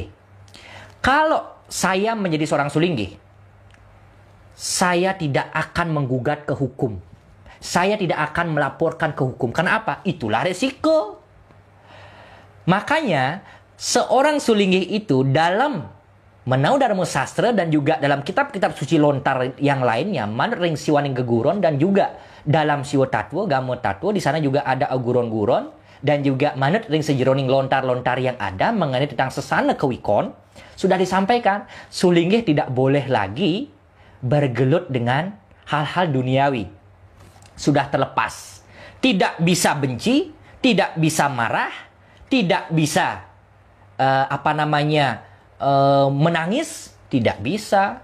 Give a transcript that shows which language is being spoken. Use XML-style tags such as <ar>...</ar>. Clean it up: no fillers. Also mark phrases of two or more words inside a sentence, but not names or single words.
<id>Kalau saya menjadi seorang sulinggih, saya tidak akan menggugat ke hukum. Saya tidak akan melaporkan ke hukum. Karena apa? Itulah resiko. Makanya seorang sulinggih itu dalam Menau Dharma Sastra dan juga dalam kitab-kitab suci lontar yang lainnya,</id> <ban>manut ring siwaning geguron,</ban> <id>dan juga dalam siwa tatwa, gamo tatwa, di sana juga ada guron-guron, dan juga</id> <ban>manut ring sejeroning lontar-lontar</ban> <id>yang ada mengenai tentang sesana kewikon, sudah disampaikan, Sulinggih tidak boleh lagi bergelut dengan hal-hal duniawi. Sudah terlepas. Tidak bisa benci, tidak bisa marah, tidak bisa menangis, tidak bisa.</id>